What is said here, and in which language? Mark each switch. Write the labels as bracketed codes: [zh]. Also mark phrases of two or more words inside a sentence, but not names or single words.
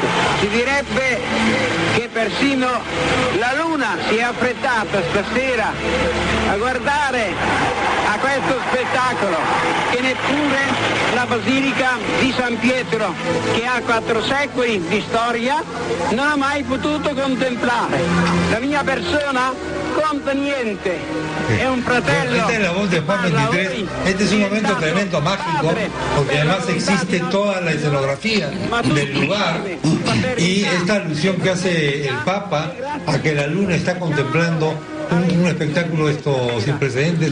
[it] Si direbbe che persino la luna si è affrettata stasera a guardare a questo spettacolo che neppure la Basilica di San Pietro, che ha 4 secoli di storia, non ha mai potuto contemplare. La mia persona conta niente. [es] Es un fratello. Esta es la voz de Juan 23. Este es un momento tremendo, mágico, porque además existe toda la escenografía del lugar y esta alusión que hace el Papa a que la luna está contemplando un espectáculo esto sin precedentes.